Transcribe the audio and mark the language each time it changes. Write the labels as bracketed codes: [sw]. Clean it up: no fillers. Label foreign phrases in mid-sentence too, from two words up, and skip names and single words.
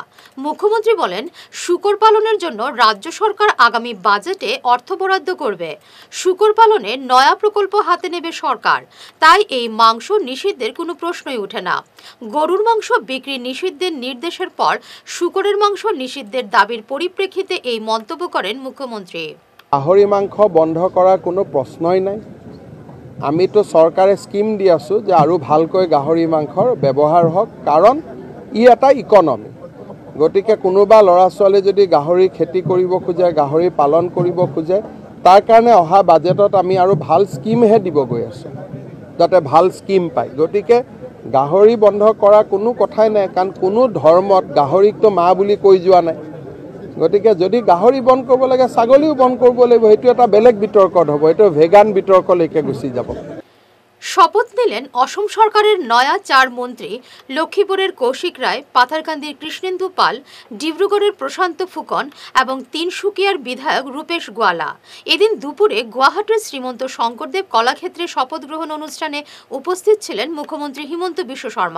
[bn] মুখ্যমন্ত্রী বলেন, শূকর পালনের জন্য রাজ্য সরকার আগামী বাজেটে অর্থ বরাদ্দ করবে। শূকর পালনে নয়া প্রকল্প হাতে নেবে সরকার, তাই এই মাংস নিষিদ্ধের কোনো প্রশ্নই ওঠে না। গরুর মাংস বিক্রি নিষিদ্ধের নির্দেশের পর শূকরের মাংস নিষিদ্ধের দাবির পরিপ্রেক্ষিতে এই মন্তব্য করেন মুখ্যমন্ত্রী। [as] গাহৰি মাংস বন্ধ কৰাৰ কোনো প্ৰশ্নই নাই। আমিতো চৰকাৰে স্কিম দি আছো যে আৰু ভালকৈ গাহৰি মাংসৰ ব্যৱহাৰ হওক, কাৰণ ই এটা ইকনমি। গতিকে কোনোবা ল'ৰা ছোৱালী যদি গাহৰি খেতি কৰিব খোজে, গাহৰি পালন কৰিব খোজে, তাৰ কাৰণে অহা বাজেটত আমি আৰু ভাল স্কিমহে দিব গৈ আছো, যাতে ভাল স্কিম পায়। গতিকে গাহৰি বন্ধ কৰা কোনো কথাই নাই, কাৰণ কোনো ধৰ্মত গাহৰিকতো মা বুলি কৈ যোৱা নাই। গতিকে যদি গাহৰি বন্ধ কৰিব লাগে, ছাগলীও বন্ধ কৰিব লাগিব। সেইটো এটা বেলেগ বিতৰ্কত হ'ব, এইটো ভেগান বিতৰ্কলৈকে গুচি যাব। [bn] শপথ নিলেন অসম সরকারের নয়া 4 মন্ত্রী। লক্ষ্মীপুরের কৌশিক রায়, পাথারকান্দির কৃষ্ণেন্দু পাল, ডিব্রুগড়ের প্রশান্ত ফুকন এবং তিনসুকিয়ার বিধায়ক রূপেশ গোয়ালা। এদিন দুপুরে গুয়াহাটির শ্রীমন্ত শঙ্করদেব কলাক্ষেত্রে শপথ গ্রহণ অনুষ্ঠানে উপস্থিত ছিলেন মুখ্যমন্ত্রী হিমন্ত বিশ্ব শর্মা।